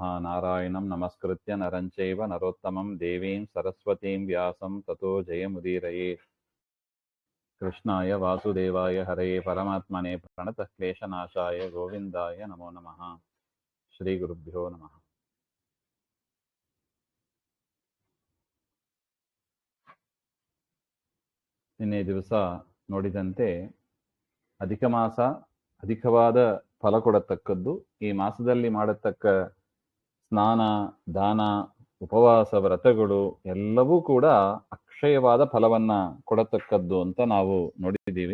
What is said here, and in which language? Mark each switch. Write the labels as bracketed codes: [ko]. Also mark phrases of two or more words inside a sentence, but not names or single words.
[sa] नारायणं नमस्कृत्य नरं चैव नरोत्तमं देवीं सरस्वतीं व्यासं ततो जयमुदीरयेत्। कृष्णाय वासुदेवाय हरये परमात्मने प्रणतः क्लेशनाशाय गोविन्दाय नमो नमः। ಶ್ರೀಗುರುಭ್ಯೋ ನಮಃ. [kn] ನಿನ್ನೆ ದಿವಸ ನೋಡಿದಂತೆ ಅಧಿಕ ಮಾಸ ಅಧಿಕವಾದ ಫಲ ಕೊಡತಕ್ಕದ್ದು. ಈ ಮಾಸದಲ್ಲಿ ಮಾಡತಕ್ಕ ಸ್ನಾನ, ದಾನ, ಉಪವಾಸ, ವ್ರತಗಳು ಎಲ್ಲವೂ ಕೂಡ ಅಕ್ಷಯವಾದ ಫಲವನ್ನ ಕೊಡತಕ್ಕದ್ದು ಅಂತ ನಾವು ನೋಡಿದ್ದೀವಿ.